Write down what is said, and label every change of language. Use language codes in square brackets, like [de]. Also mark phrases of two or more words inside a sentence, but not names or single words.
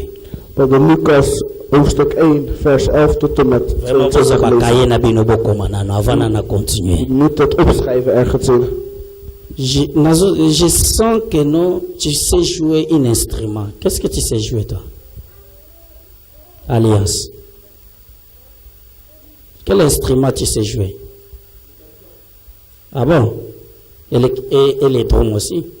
[nl] Dat de Lucas hoofdstuk 1 vers 11 tot en met 22 continuer. Je moet het opschrijven ergens in. [fr] Je sens que non, tu sais jouer un instrument. Qu'est-ce que tu sais jouer toi? Alliance. Quel instrument tu sais jouer? Ah bon? Et les drums aussi?